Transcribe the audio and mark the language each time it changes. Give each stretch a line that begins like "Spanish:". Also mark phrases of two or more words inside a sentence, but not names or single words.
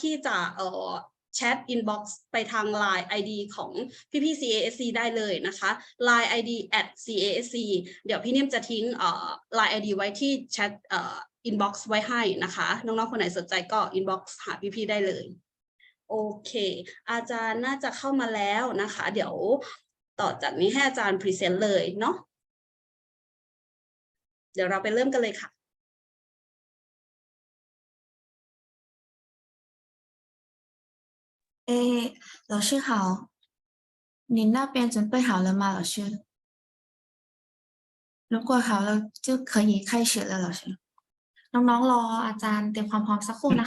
Thai: ที่จะแชท inbox ไปทาง Line ID ของพี่ๆ CASC ได้เลยนะคะ Line ID @CASC เดี๋ยวพี่นิ่มจะทิ้งLine ID ไว้ที่แชทinbox ไว้ให้นะคะน้องๆคนไหนสนใจก็ inbox หาพี่ๆได้เลยโอเคอาจารย์น่าจะเข้ามาแล้วนะคะเดี๋ยวต่อจากนี้ให้อาจารย์พรีเซนต์เลยเนาะเดี๋ยวเราไปเริ่มกันเลยค่ะ
Chinese: 老师好，您那边准备好了吗，老师？如果好了，就可以开始了，老师。
Thai: น้องๆรออาจารย์เตรียมความพร้อมสักครู่นะคะ